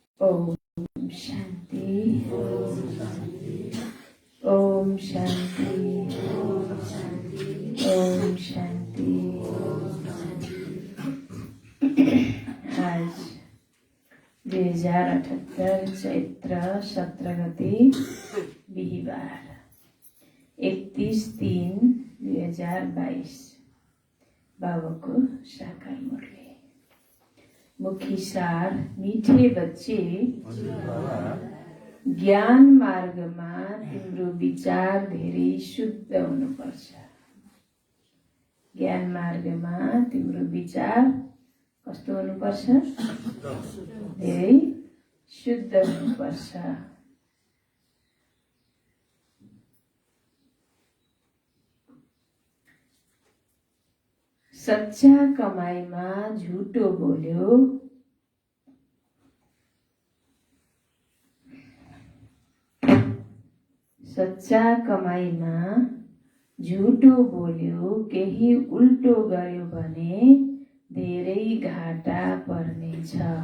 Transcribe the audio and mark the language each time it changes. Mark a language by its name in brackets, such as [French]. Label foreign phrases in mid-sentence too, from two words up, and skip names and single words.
[Sanskrit] ओम शांति। ओम शांति। ओम शांति। [Nepali] आज 2078 चैत्र 17 गते बिहिबार 31/3/2022 बाबाको साकार मुरली। [Hindi] मुखी सार, मीठे बच्चे, [Nepali] ज्ञान मार्गमा तिम्रो विचार धेरै शुद्ध हुनुपर्छ। ज्ञान मार्गमा तिम्रो विचार कस्तो हुनुपर्छ? धेरै शुद्ध हुनुपर्छ। सच्चा कमाईमा झुटो बोल्यो, सच्चा कमाईमा झुटो बोल्यो, केही उल्टो गर्यो भने धेरै घाटा पर्नेछ।